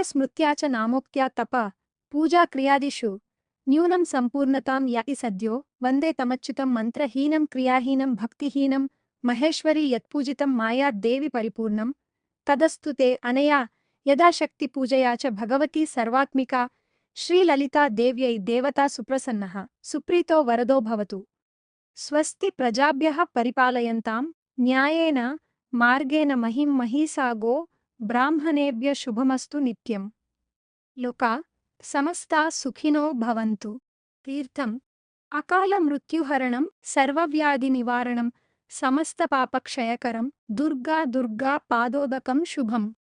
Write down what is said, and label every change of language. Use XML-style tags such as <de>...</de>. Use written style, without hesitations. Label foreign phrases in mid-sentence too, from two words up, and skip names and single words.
<sa>స్మృత్యా చ నామోక్త్యా తప పూజా క్రియాదిషు న్యూనం సంపూర్ణతాం యాతి సద్యో వందే తమచ్యుతం మంత్రహీనం క్రియాహీనం భక్తిహీనం మహేశ్వరీ యత్పూజితం మాయా దేవి పరిపూర్ణం తదస్తు తే అనయా యథాశక్తి పూజయా చ భగవతి సర్వాత్మికా శ్రీలలితా దేవ్యై దేవతా సుప్రసన్నః సుప్రీతో వరదో భవతు స్వస్తి ప్రజాభ్యః పరిపాలయంతాం న్యాయేన మార్గేణ మహిం మహీసాగో బ్రాహ్మణేభ్య శుభమస్తు నిత్యం లోకా సమస్తా సుఖినో భవంతు తీర్థం అకాల మృత్యుహరణం సర్వవ్యాధి నివారణం సమస్త పాపక్షయకరం దుర్గా దుర్గా పాదోదకం శుభం</sa>